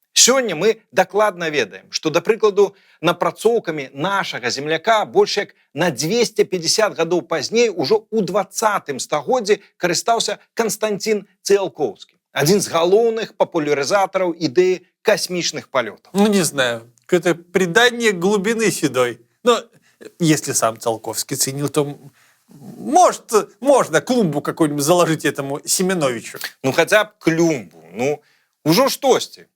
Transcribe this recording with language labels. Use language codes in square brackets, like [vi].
[be] Сёння мы дакладна ведаем, што, да прыкладу, напрацоўкамі нашага земляка больш як на 250 гадоў пазней ужо ў 20 стагоддзі карыстаўся Канстантин Циолковский, адзін з галоўных папулярызатараў ідэі касмічных палётаў. [ru] Ну, не знаю, какое-то придание глубины седой. Но если сам Циолковский ценил, то может, можно клумбу какую-нибудь заложить этому Семеновичу. [be] Ну, хаця б клумбу, ну, ужо штосьці.